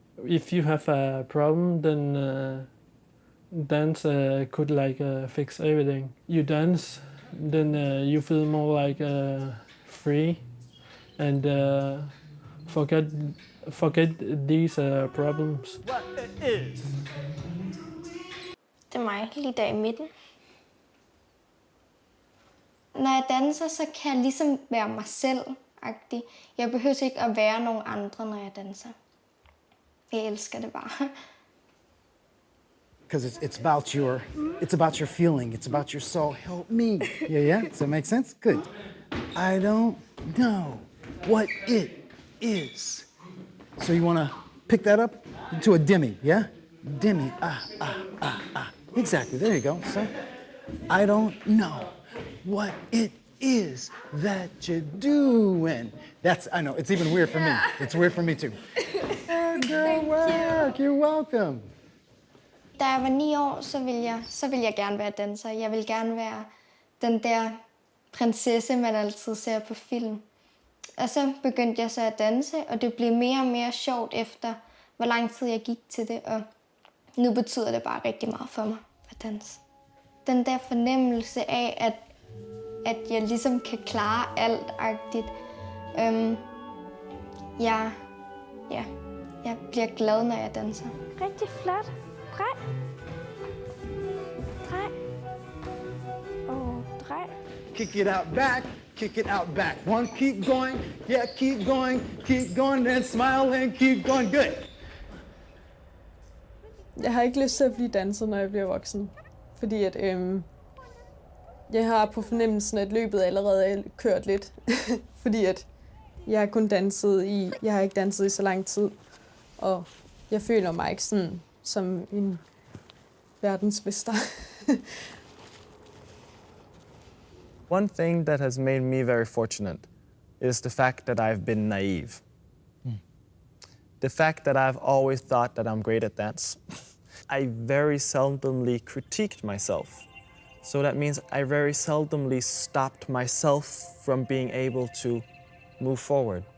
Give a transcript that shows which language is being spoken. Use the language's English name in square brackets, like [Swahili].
[English] If you have a problem, then dance could fix everything. You dance, then you feel more like free and forget these problems. [Danish] Det er mig lige der i midten. Når jeg danser, så kan jeg ligesom være mig selv-agtig. Jeg behøver ikke at være nogen andre, når jeg danser. Jeg elsker det bare. [English] Because it's about your feeling, it's about your soul. Help me. Yeah. Does that make sense? Good. I don't know what it is. So you want to pick that up into a demi, yeah? Demi. Exactly. There you go. So I don't know what it is that you're doing. I know, it's even weird for me. It's weird for me too. Girl work. You're welcome. [Danish] Da jeg var 9 år, så ville jeg gerne være danser. Jeg ville gerne være den der prinsesse, man altid ser på film. Og så begyndte jeg så at danse, og det blev mere og mere sjovt efter, hvor lang tid jeg gik til det. Og nu betyder det bare rigtig meget for mig at danse. Den der fornemmelse af, at jeg ligesom kan klare alt-agtigt. Jeg bliver glad, når jeg danser. Rigtig flot. Drej. Drej. Drej. [English] Kick it out back, kick it out back. One, keep going, yeah, keep going, then smile and keep going, good. [Danish] Jeg har ikke lyst til at blive danser, når jeg bliver voksen. Fordi at, jeg har på fornemmelsen, at løbet allerede er kørt lidt. Fordi at jeg har ikke danset i så lang tid. Og jeg føler mig ikke sådan som en verdensmester. [English] One thing that has made me very fortunate is the fact that I've been naive. The fact that I've always thought that I'm great at dance. I very seldomly critiqued myself. So that means I very seldomly stopped myself from being able to move forward.